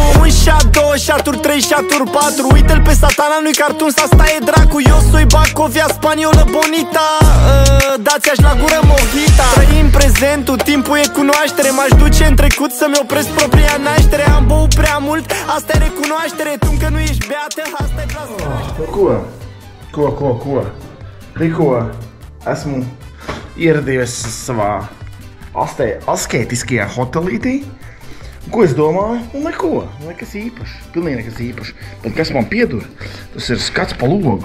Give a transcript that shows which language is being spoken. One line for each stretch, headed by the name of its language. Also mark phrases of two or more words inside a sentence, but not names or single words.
Romanian: Un șat, două șaturi, trei șaturi, patru. Uite-l pe satana, nu-i cartoon, asta e dracu. Eu soi Bacovia, spaniolă bonita. Dați-aș la gură mojita. Trăim prezentul, timpul e cunoaștere. M-aș duce în trecut să-mi opresc propria naștere. Am băut prea mult, asta e recunoaștere. Tu încă nu ești beată, asta e plasă.
Latvian: Ko? Tikko esmu ieradies savā asketiskajā hotelītī. Ko es domāju? Neko, nekas īpašs, pilnīgi nekas īpašs. Bet kas man piedur, tas ir skats pa logu.